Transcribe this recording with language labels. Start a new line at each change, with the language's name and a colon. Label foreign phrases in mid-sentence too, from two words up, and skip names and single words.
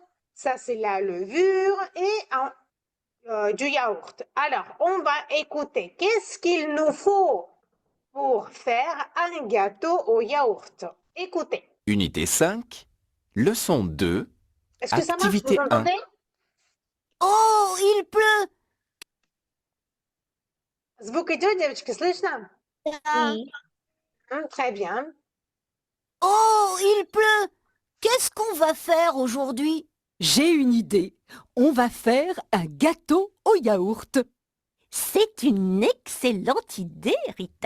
French: Ça, c'est la levure et du yaourt. Alors, on va écouter. Qu'est-ce qu'il nous faut pour faire un gâteau au yaourt? Écoutez. Unité 5, leçon 2, Est-ce que ça marche? Vous activité 1. entendez? Oh, il pleut.
Russian: Звук идет, девочки, слышно?
French: Oui. Très bien. Oh, il pleut. Qu'est-ce qu'on va faire aujourd'hui? J'ai une idée. On va faire un gâteau au yaourt. C'est une excellente idée, Rita.